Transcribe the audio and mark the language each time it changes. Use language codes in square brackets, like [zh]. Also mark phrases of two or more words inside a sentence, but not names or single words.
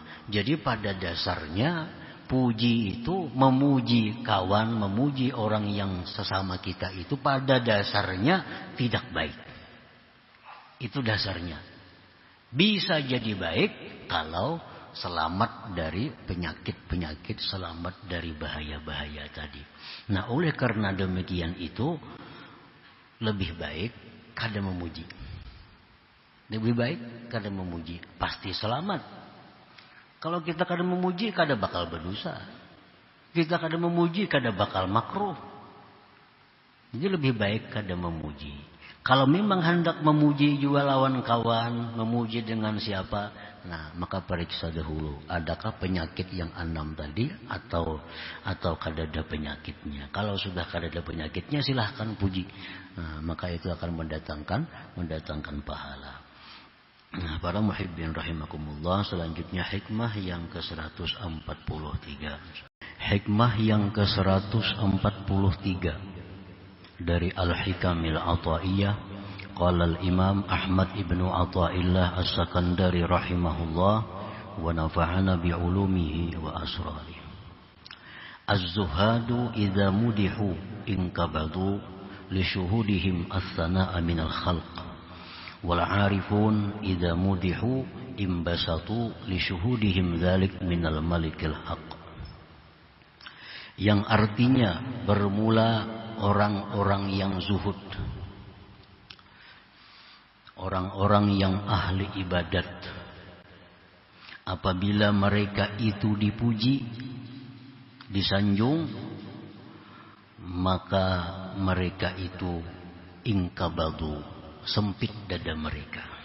[id] Jadi pada dasarnya puji itu memuji kawan, memuji orang yang sesama kita itu pada dasarnya tidak baik. Itu dasarnya. Bisa jadi baik kalau selamat dari penyakit-penyakit, selamat dari bahaya-bahaya tadi. Nah, oleh karena demikian itu lebih baik kada memuji. Lebih baik kada memuji, pasti selamat. Kalau kita kada memuji, kada bakal berdosa. Kita kada memuji, kada bakal makruh. Jadi lebih baik kada memuji. Kalau memang hendak memuji juga lawan kawan, memuji dengan siapa, nah maka periksa dahulu, adakah penyakit yang 6 tadi atau kada ada penyakitnya. Kalau sudah kada ada penyakitnya, silahkan puji. Nah, maka itu akan mendatangkan pahala. Nah, para muhibbin rahimakumullah, selanjutnya hikmah yang ke-143. Hikmah yang ke-143 dari Al-Hikamil Athaiyah. [ar] قال الإمام أحمد ابن عطاء الله السكندري رحمه الله ونفعنا بعلومه وأسراره. الزهاد إذا مدحوا انقبضوا لشهودهم الثناء من الخلق. والعارفون إذا مدحوا انبسطوا لشهودهم ذلك من الملك الحق. [id] Yang artinya bermula orang-orang yang zuhud, orang-orang yang ahli ibadat, apabila mereka itu dipuji, disanjung, maka mereka itu inkabadu, sempit dada mereka.